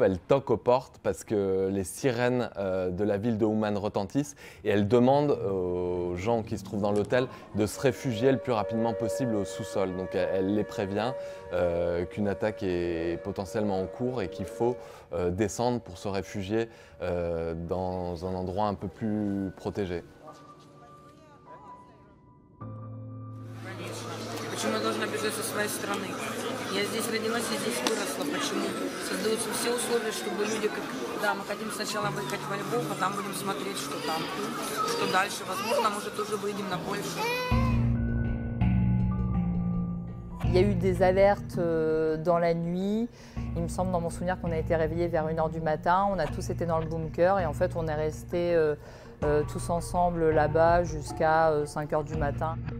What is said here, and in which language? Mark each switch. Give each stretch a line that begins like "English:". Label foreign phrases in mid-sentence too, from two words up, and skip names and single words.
French: Elle toque aux portes parce que les sirènes de la ville de Ouman retentissent et elle demande aux gens qui se trouvent dans l'hôtel de se réfugier le plus rapidement possible au sous-sol. Donc elle les prévient qu'une attaque est potentiellement en cours et qu'il faut descendre pour se réfugier dans un endroit un peu plus protégé.
Russian: Почему я должна бежать со своей страны? Я здесь родилась, я здесь выросла. Почему? Создаются все условия, чтобы люди, да, мы хотим сначала выехать во Львов, а там будем смотреть, что там, что дальше. Возможно, может, тоже выйдем на Польшу.
French: Il y a eu des alertes dans la nuit. Il me semble dans mon souvenir qu'on a été réveillés vers 1 h du matin. On a tous été dans le bunker et en fait on est restés tous ensemble là-bas jusqu'à 5 h du matin.